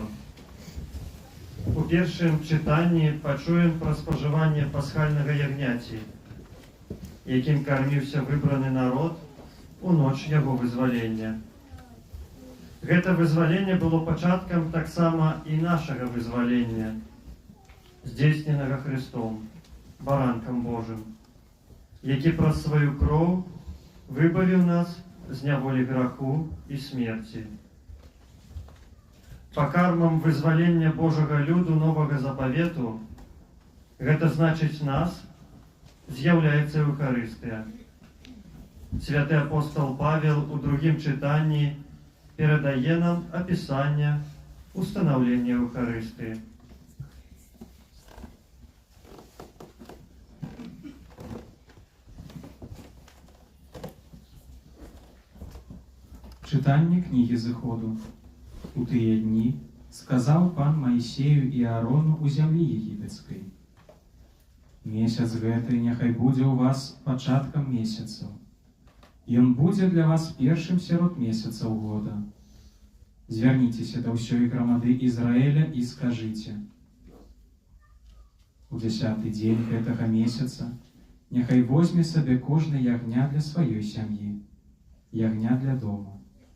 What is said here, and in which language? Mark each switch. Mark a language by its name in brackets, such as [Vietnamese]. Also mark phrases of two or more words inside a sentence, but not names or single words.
[Ukrainian] У першому читанні почуємо про споживання пасхального ягняці, яким кормився вибраний народ у ноч його визволення. [Belarusian] Гэта вызваленне было пачаткам таксама і нашага вызвалення, здзейсненага Христом, баранкам Божым, які праз сваю кроў выбавіў нас з няволі граху і смерці. Пакармам вызвалення Божага люду новага запавету, гэта значыць нас, з'яўляецца Эўхарыстыя. Святы апостол Павел у другім чытанні перадае нам апісанне устанаўлення Эўхарыстыі. [Ukrainian] Читання книги Зыходу. [Belarusian] У тыя дні сказаў пан Маісею і Аарону у зямлі егіпецкай: месяц гэты няхай будзе ў вас пачаткам месяцаў. Ён будзе для вас першым сярод месяцаў года. Звярніцеся да ўсёй грамады Ізраэля і скажыце: у 10-й дзень гэтага месяца няхай возьме сабе кожны ягня для сваёй сям'і, ягня для дома.